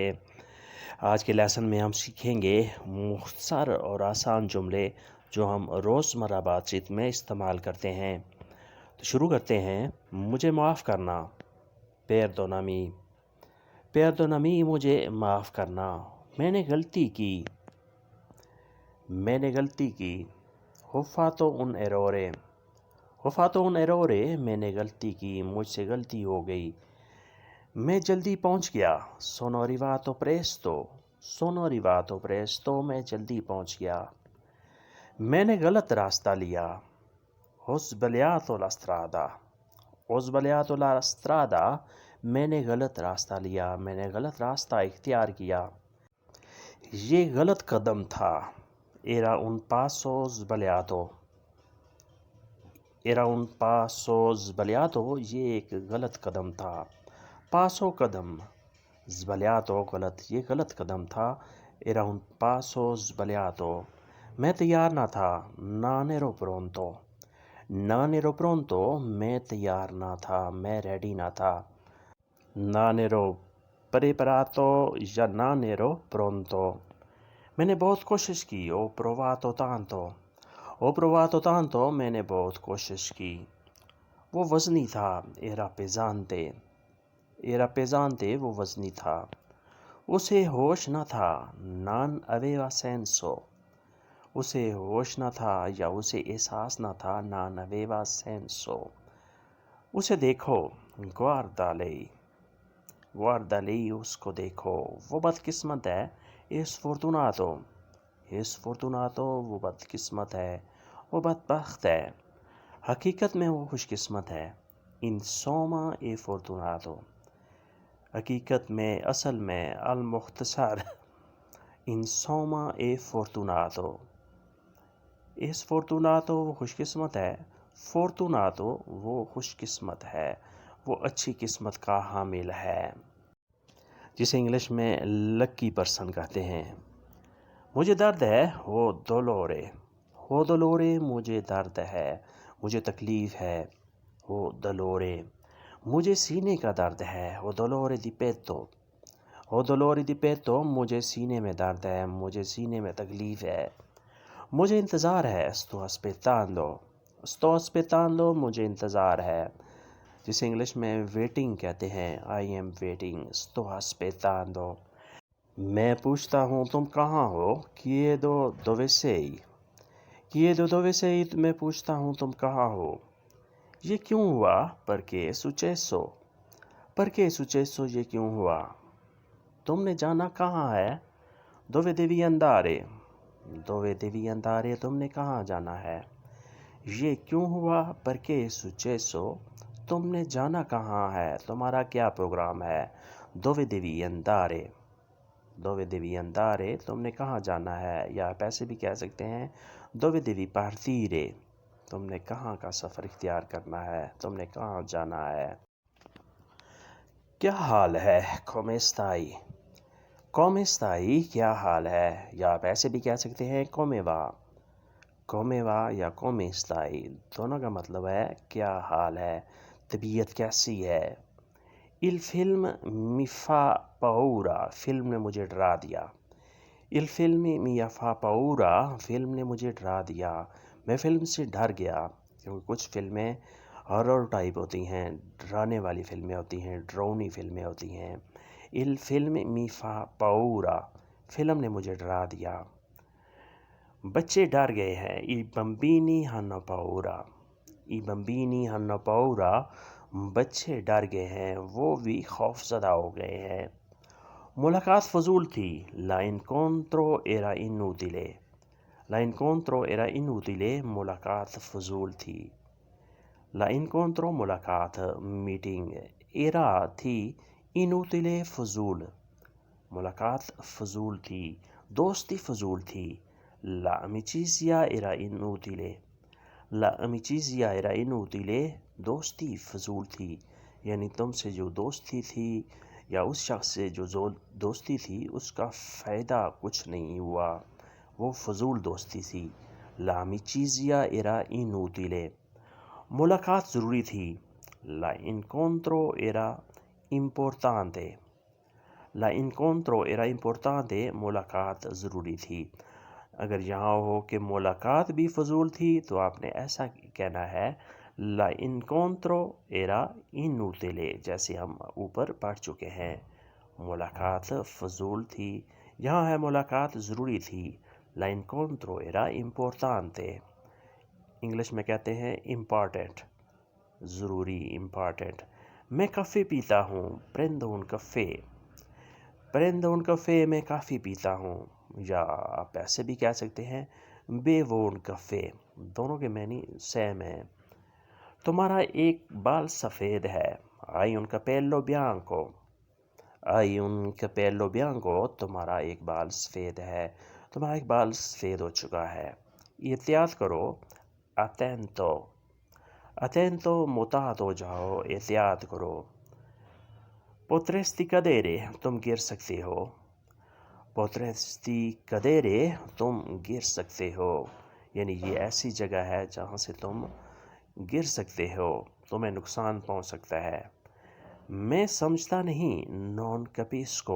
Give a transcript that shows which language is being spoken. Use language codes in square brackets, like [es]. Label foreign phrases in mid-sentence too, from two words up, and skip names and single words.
[ur] آج کے لیسن میں ہم سیکھیں گے مختصر اور آسان جملے جو ہم روزمرہ بات چیت میں استعمال کرتے ہیں۔ تو شروع کرتے ہیں۔ مجھے معاف کرنا، پردونامی۔ پردونامی مجھے معاف کرنا، میں نے غلطی کی۔ [it] Ho fatto un errore۔ Ho fatto un errore، [ur] میں نے غلطی کی، مجھ سے غلطی ہو گئی۔ میں جلدی پہنچ گیا، [it] sono arrivato presto۔ sono arrivato presto، [ur] میں جلدی پہنچ گیا۔ میں نے غلط راستہ لیا، [it] ho sbagliato la strada۔ ho sbagliato la strada، [ur] میں نے غلط راستہ لیا، میں نے غلط راستہ اختیار کیا۔ یہ غلط قدم تھا، [it] era un passo sbagliato۔ era un passo sbagliato، [ur] یہ ایک غلط قدم تھا۔ passo قدم، sbagliato غلط، یہ غلط قدم تھا۔ [it] era un passo sbagliato۔ [ur] میں تیار نہ تھا، [it] non ero pronto۔ non ero pronto، [ur] میں تیار نہ تھا، میں ریڈی نہ تھا۔ [it] non ero preparato یا non ero pronto۔ [ur] میں نے بہت کوشش کی، [it] ho provato tanto۔ ho provato tanto، [ur] میں نے بہت کوشش کی۔ وہ وزنی تھا، [it] era pesante۔ era pesante، [ur] وہ وزنی تھا۔ اسے ہوش نہ تھا، [it] non aveva senso۔ [ur] اسے ہوش نہ تھا یا اسے احساس نہ تھا، [it] non aveva senso۔ [ur] اسے دیکھو، [it] guarda lei۔ guarda lei، [ur] اس کو دیکھو، وہ بدقسمت ہے، [it] è sfortunato۔ è sfortunato، [ur] وہ بدقسمت ہے، وہ بدبخت ہے۔ حقیقت میں وہ خوش قسمت ہے، [it] insomma è fortunato۔ [ur] حقیقت میں، اصل میں، المختصر، [it] insomma è fortunato۔ è sfortunato، [ur] وہ خوش قسمت ہے، fortunato، وہ خوش قسمت ہے، وہ اچھی قسمت کا حامل ہے، جسے انگلش میں [en] lucky person [ur] کہتے ہیں۔ مجھے درد ہے، [it] ho dolore۔ ho dolore، [ur] مجھے درد ہے، مجھے تکلیف ہے، [it] ho dolore۔ [ur] مجھے سینے کا درد ہے، [it] ho dolore di petto۔ ho dolore di petto، [ur] مجھے سینے میں درد ہے، مجھے سینے میں تکلیف ہے۔ مجھے انتظار ہے، [it] sto aspettando۔ sto aspettando، [ur] مجھے انتظار ہے، جسے انگلش میں ویٹنگ کہتے ہیں، [en] I am waiting۔ [it] sto aspettando۔ [ur] میں پوچھتا ہوں تم کہاں ہو، [it] chiedo dove sei۔ chiedo dove sei، [ur] میں پوچھتا ہوں تم کہاں ہو۔ یہ کیوں ہوا، [it] perché è successo۔ perché è successo، [ur] یہ کیوں ہوا۔ تم نے جانا کہاں ہے، [it] dove devi andare۔ dove devi andare، [ur] تم نے کہاں جانا ہے۔ یہ کیوں ہوا، [it] perché è successo، [ur] تم نے جانا کہاں ہے، تمہارا کیا پروگرام ہے، [it] dove devi andare۔ dove devi andare، [ur] تم نے کہاں جانا ہے، یا پیسے بھی کہہ سکتے ہیں [it] dove devi partire، [ur] تم نے کہاں کا سفر اختیار کرنا ہے، تم نے کہاں جانا ہے۔ کیا حال ہے، [it] come stai۔ come stai، [ur] کیا حال ہے، یا پیسے بھی کہہ سکتے ہیں [it] come va۔ come va یا come stai، [ur] دونوں کا مطلب ہے کیا حال ہے، طبیعت کیسی ہے۔ [it] il film mi fa paura، [ur] فلم نے مجھے ڈرا دیا۔ [it] il film mi fa paura، [ur] فلم نے مجھے ڈرا دیا، میں فلم سے ڈر گیا، کیونکہ کچھ فلمیں [en] horror type [ur] ہوتی ہیں، ڈرانے والی فلمیں ہوتی ہیں، ڈرونی فلمیں ہوتی ہیں۔ [it] il film mi fa paura، [ur] فلم نے مجھے ڈرا دیا۔ بچے ڈر گئے ہیں، [it] i bambini hanno paura۔ i bambini hanno paura، [ur] بچے ڈر گئے ہیں، وہ بھی خوف زدہ ہو گئے ہیں۔ ملاقات فضول تھی، [it] la incontro era inutile۔ la incontro era inutile، [ur] ملاقات فضول تھی۔ [it] la incontro [ur] ملاقات، میٹنگ، era تھی، inutile فضول، ملاقات فضول تھی، دوستی فضول تھی۔ [it] la amicizia era inutile۔ la amicizia era inutile، [ur] دوستی فضول تھی، یعنی تم سے جو دوستی تھی یا اس شخص سے جو دوستی تھی اس کا فائدہ کچھ نہیں ہوا، وہ فضول دوستی تھی۔ [it] la amicizia era inutile۔ [ur] ملاقات ضروری تھی. [it] l'incontro era importante. l'incontro era importante. [ur] ملاقات ضروری تھی. اگر یہاں ہو کہ ملاقات بھی فضول تھی تو آپ نے ایسا کہنا ہے [it] l'incontro era inutile، [ur] جیسے ہم اوپر پڑھ چکے ہیں. ملاقات فضول تھی، یہاں ہے ملاقات ضروری تھی. [it] l'incontro era importante. [ur] انگلش میں کہتے ہیں امپارٹنٹ، ضروری، امپارٹنٹ. میں کافی پیتا ہوں. [it] prendo un caffè. prendo un caffè، [ur] میں کافی پیتا ہوں. یا آپ ایسے بھی کہہ سکتے ہیں [it] bevo un caffè. [ur] دونوں کے معنی سیم ہیں. تمہارا ایک بال سفید ہے. [it] hai un capello bianco. hai un capello bianco. [ur] تمہارا ایک بال سفید ہے. تمہارا ایک بال سفید ہو چکا ہے. احتیاط کرو. [it] attento. attento، [ur] محتاط ہو جاؤ، احتیاط کرو. [it] potresti cadere، [ur] تم گر سکتے ہو. [it] potresti cadere، [ur] تم گر سکتے ہو. یعنی یہ ایسی جگہ ہے جہاں سے تم گر سکتے ہو، تمہیں نقصان پہنچ سکتا ہے. میں سمجھتا نہیں. [it] non capisco.